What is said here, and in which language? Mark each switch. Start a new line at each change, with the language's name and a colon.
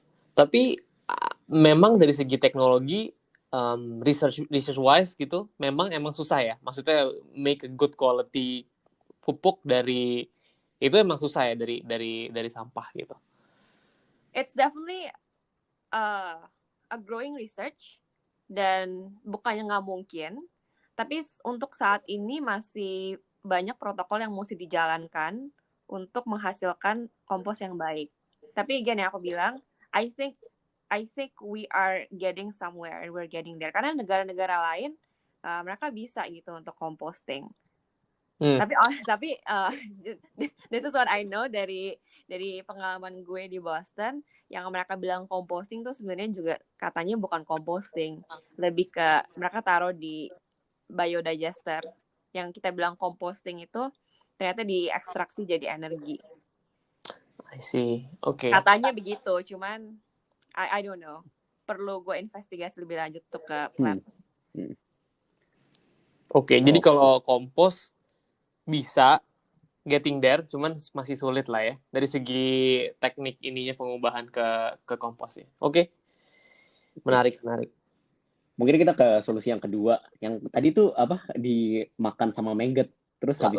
Indonesian: Tapi memang dari segi teknologi research wise gitu emang susah ya, maksudnya
English: make a good quality
Indonesian: pupuk dari itu emang susah ya, dari sampah gitu.
English: It's definitely a growing research
Indonesian: dan bukannya nggak mungkin, tapi untuk saat ini masih banyak protokol yang mesti dijalankan untuk menghasilkan kompos yang baik. Tapi
English: again
Indonesian: yang aku bilang,
English: I think we are getting somewhere and we're getting there.
Indonesian: Karena negara-negara lain mereka bisa gitu untuk composting. Tapi
English: this is what I know
Indonesian: dari pengalaman gue di Boston, yang mereka bilang composting tuh sebenarnya juga katanya bukan composting, lebih ke mereka taruh di biodigester. Yang kita bilang composting itu ternyata diekstraksi jadi energi.
English: I see. Okay.
Indonesian: Katanya begitu, cuman
English: I don't know.
Indonesian: Perlu gue investigasi lebih lanjut tuh ke plant. Oke, jadi kalau kompos bisa
English: getting there,
Indonesian: cuman masih sulit lah ya dari segi teknik ininya pengubahan ke kompos ya. Oke. Menarik. Mungkin kita ke solusi yang kedua, yang tadi tuh dimakan sama maggot, terus habis